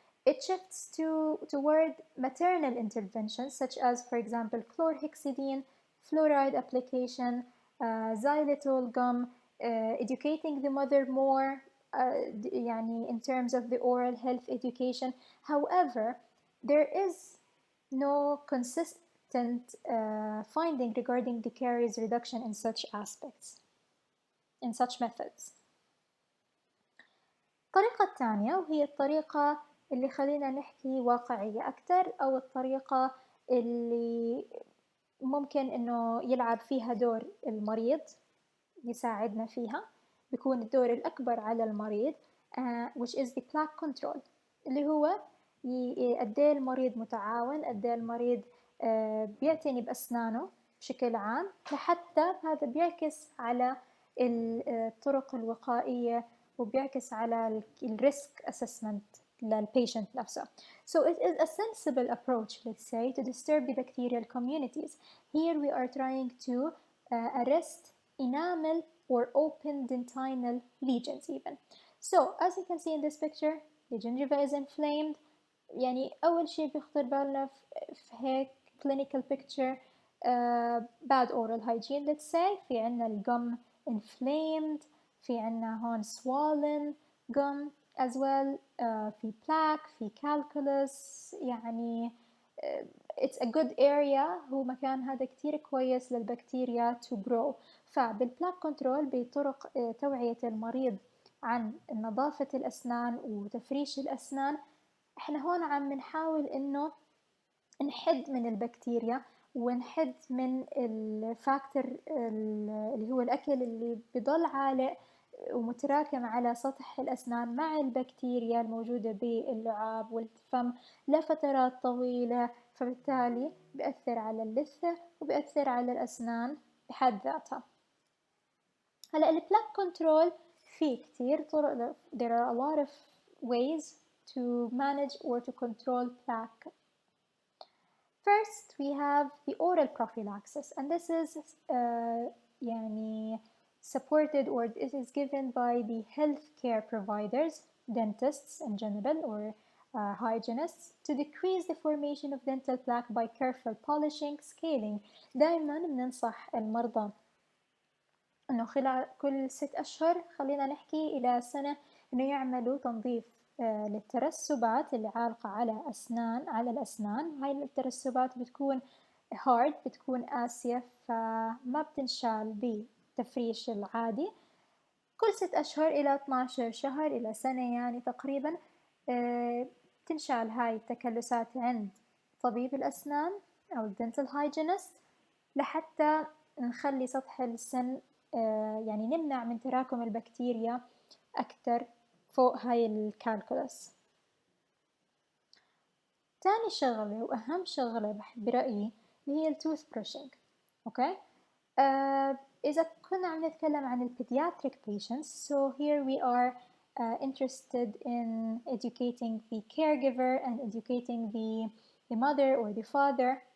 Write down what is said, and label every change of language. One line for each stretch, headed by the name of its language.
English: It shifts toward maternal interventions such as, for example, chlorhexidine, fluoride application, xylitol gum, educating the mother more
Arabic: يعني
English: in terms of the oral health education. However, there is no consistent finding regarding the caries reduction in such aspects, in such methods.
Arabic: الطريقة الثانية وهي الطريقة اللي خلينا نحكي واقعية أكثر، أو الطريقة اللي ممكن إنه يلعب فيها دور المريض، يساعدنا فيها، بيكون الدور الأكبر على المريض
English: which is the plaque control،
Arabic: اللي هو قد ايه المريض متعاون، قد ايه المريض بيعتني بأسنانه بشكل عام، لحتى هذا بيعكس على الطرق الوقائية وبيعكس على الريسك assessment للبيشنت نفسه.
English: So it is a sensible approach, let's say, to disturb the bacterial communities. Here we are trying to arrest enamel or open dentinal lesions even. So as you can see in this picture, the gingiva is inflamed.
Arabic: يعني أول شيء بيخطر بالنا في هيك
English: clinical picture bad oral hygiene, let's say.
Arabic: في عنا الgum inflamed، في عنا هون
English: swollen gum as well،
Arabic: في plaque، في calculus. يعني
English: it's a good area،
Arabic: هو مكان هذا كتير كويس للبكتيريا
English: to grow.
Arabic: فبالبلاك كنترول بطرق توعية المريض عن نظافة الأسنان وتفريش الأسنان، احنا هون عم نحاول انه نحد من البكتيريا ونحد من الفاكتور اللي هو الأكل اللي بضل عالق ومتراكم على سطح الأسنان مع البكتيريا الموجودة باللعاب والفم لفترات طويلة، فبالتالي بيأثر على اللثة وبيأثر على الأسنان بحد ذاتها. هلأ البلاك كنترول في كتير طرق.
English: There are a lot of ways to manage or to control plaque. First, we have the oral prophylaxis, and this is
Arabic: يعني
English: supported or it is given by the healthcare providers, dentists in general, or hygienists, to decrease the formation of dental plaque by careful polishing, scaling.
Arabic: دائما بننصح المرضى إنه خلال كل 6 أشهر، خلينا نحكي إلى سنة، إنه يعملوا تنظيف للترسبات اللي عالقة على الأسنان. هاي الترسبات بتكون hard، بتكون قاسية، فما بتنشال بتفريش العادي. كل 6 أشهر إلى 12 شهر إلى سنة يعني تقريبا تنشال هاي التكلسات عند طبيب الأسنان أو الدنتال هايجينست، لحتى نخلي سطح السن يعني نمنع من تراكم البكتيريا أكتر فوق هاي الكالكولس. تاني شغلة وأهم شغلة برأيي اللي هي التوث brushing. أوكي، إذا كنا عم نتكلم عن البيدياتريك
English: patients, so here we are interested in educating the caregiver and educating the mother or the father.